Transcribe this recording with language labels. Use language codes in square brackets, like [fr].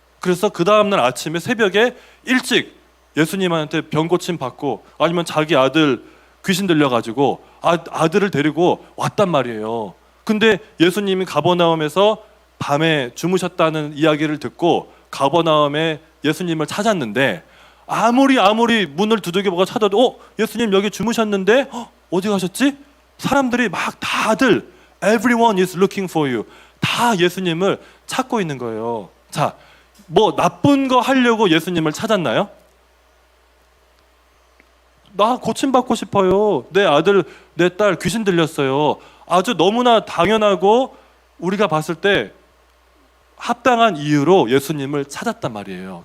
[ko] 그래서 그 다음날 아침에 새벽에 일찍 예수님한테 병 고침 받고 아니면 자기 아들 귀신 들려가지고 아들을 데리고 왔단 말이에요. 근데 예수님이 가버나움에서 밤에 주무셨다는 이야기를 듣고 가버나움에 예수님을 찾았는데 아무리 문을 두들겨보고 찾아도 예수님 여기 주무셨는데 어디 가셨지? 사람들이 막 다들 [en] everyone is looking for you. [ko] 다 예수님을 찾고 있는 거예요. 자, 뭐 나쁜 거 하려고 예수님을 찾았나요? 나 고침받고 싶어요. 내 아들, 내 딸 귀신 들렸어요. 아주 너무나 당연하고 우리가 봤을 때 합당한 이유로 예수님을 찾았단 말이에요.